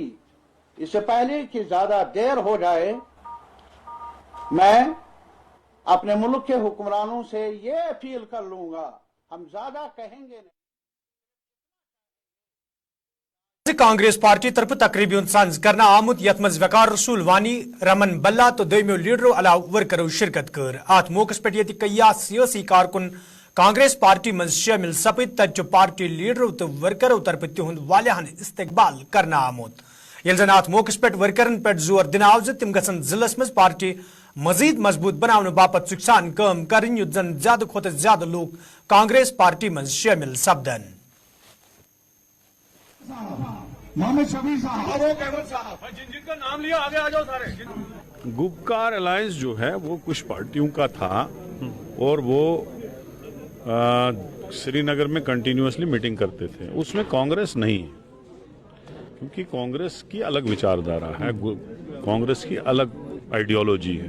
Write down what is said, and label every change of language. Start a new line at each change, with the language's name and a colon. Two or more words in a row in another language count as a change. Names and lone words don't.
Hindi: इससे पहले कि ज्यादा देर हो जाए, मैं अपने मुल्क के हुक्मरानों से ये अपील कर लूंगा, हम ज्यादा कहेंगे नहीं।
Kashmiri: कांग्रेस पार्टी तरफ तकरीबन सांझ करना आमुत यथ मज वकार रसूल वानी, रमन बल्ला तो दोयमो लीडरो अलाव वर्करो शिरकत कर। अत मौकस पे कया सियासी कारकुन कांग्रेस पार्टी मज शामिल सपद, तत पार्टी लीडरों तो वर्करों तरफ तिहुंद वालियान इस्तकबाल करना आमुत। यल जन अत मौकस पे वर्करन पे जोर दिन आव तिम गसन जिलस मज पार्टी मजीद मजबूत बनाने बापत सुखसान काम करन, युत जन ज्यादा खोत ज्यादा लोग कांग्रेस पार्टी मज शामिल सपदन।
Hindi: मोहम्मद शफी साहब, जिनका नाम लिया आगे आ जाओ सारे। गुपकार अलायंस जो है वो कुछ पार्टियों का था और वो श्रीनगर में
English: continuously meeting
Hindi: करते थे। उसमें कांग्रेस नहीं है, क्योंकि कांग्रेस की अलग विचारधारा है, कांग्रेस की अलग आइडियोलॉजी है।